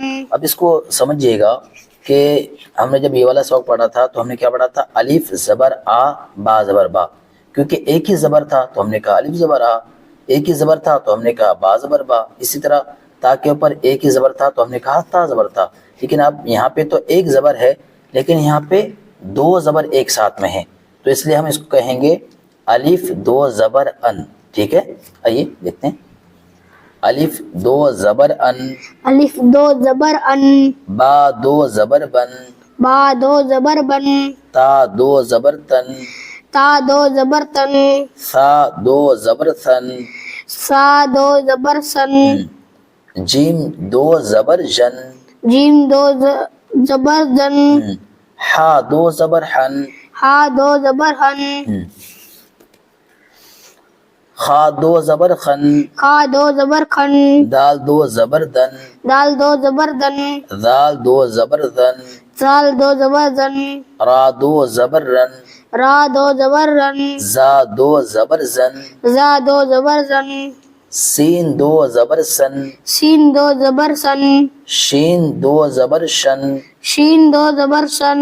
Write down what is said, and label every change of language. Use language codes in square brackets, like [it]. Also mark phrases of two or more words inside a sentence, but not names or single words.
[ur] اب اس کو سمجھیے گا کہ ہم نے جب یہ والا سبق پڑھا تھا تو ہم نے کیا پڑھا تھا الف زبر آ با زبر با کیونکہ ایک ہی زبر تھا تو ہم نے کہا الف زبر آ ایک ہی زبر تھا تو ہم نے کہا با زبر با اسی طرح تا کے اوپر ایک ہی زبر تھا تو ہم نے کہا تا زبر تھا لیکن اب یہاں پہ تو ایک زبر ہے لیکن یہاں پہ دو زبر ایک ساتھ میں ہیں تو اس لیے ہم اس کو کہیں گے الف دو زبر ان ٹھیک ہے آئیے دیکھتے ہیں الف دو زبر ان الف دو زبر ان با دو زبر بن با دو زبر بن تا دو زبر تن تا دو زبر تن سا دو زبر ثن سا دو زبر سن جیم دو زبر جن جیم دو زبر زن ہا دو زبر حن ہا دو زبر ہن خا دو زبر خن خا دو زبر کھن دال دو زبر دن دال دو زبر دن دال دو زبر دن زال دو زبر زن را دو زبر رن را دو زبر رن زا دو زبر زن زا دو زبر زن سین دو زبر سن سین دو زبر سن شین دو زبر شن شین دو زبر سن